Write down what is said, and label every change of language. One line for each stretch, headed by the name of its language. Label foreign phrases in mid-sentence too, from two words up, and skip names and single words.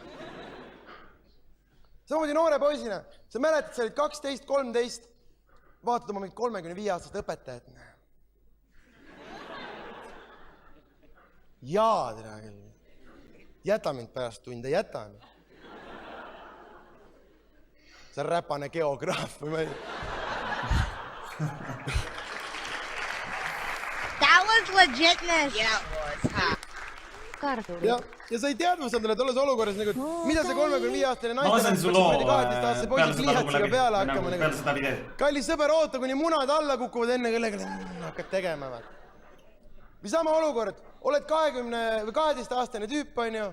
Estonian: Samamoodi noore poisina, sa mäletad, sa olid 12-13, vaatad oma mingit 35-aastast õpetajat. Jaa, tere küll. Jäta mind pärast tunde, jäta. See on räpane geograaf või ma ei...
English: That was legitness. Yeah, it was.
Estonian: Kartuli. Ja sa ei teadvustanud tolles olukorras, nagu, mida see 35-aastane naiste... Ma lasen su loo peale seda videed. Kallis sõber, oota, kuni munad alla kukuvad enne kellega hakkad tegema. Või sama olukord, oled 20 või 12-aastane tüüp, on ju.